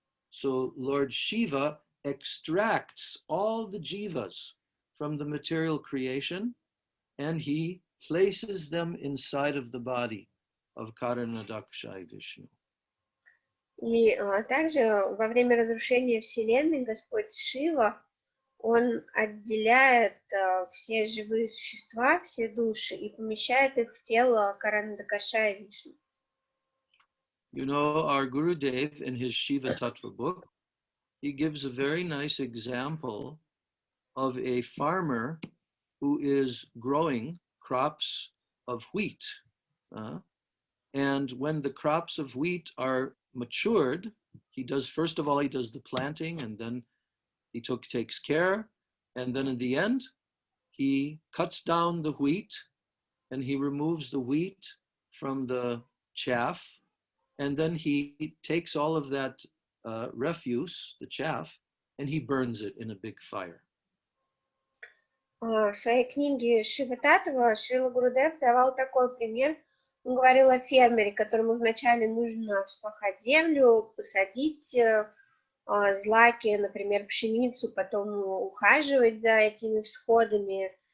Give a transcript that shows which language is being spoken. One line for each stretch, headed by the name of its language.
English: So Lord Shiva extracts all the jivas from the material creation and he places them inside of the body of Karanadaksha Vishnu.
Russian: И также во время разрушения Вселенной Господь Шива, он отделяет все живые существа, все души и помещает их в тело Каранадакаша Вишну.
English: You know, our Gurudev in his Shiva Tattva book, he gives a very nice example of a farmer who is growing crops of wheat. And when the crops of wheat are matured, he does the planting, and then he takes care, and then in the end, he cuts down the wheat, and he removes the wheat from the chaff, and then he takes all of that refuse, the chaff, and he burns it in a big fire.
Russian: В своей книге Шива Таттва Шрила Гурудев давал такой пример. Он говорил о фермере, которому вначале нужно вспахать землю, посадить злаки, например, пшеницу, потом ухаживать за этими всходами.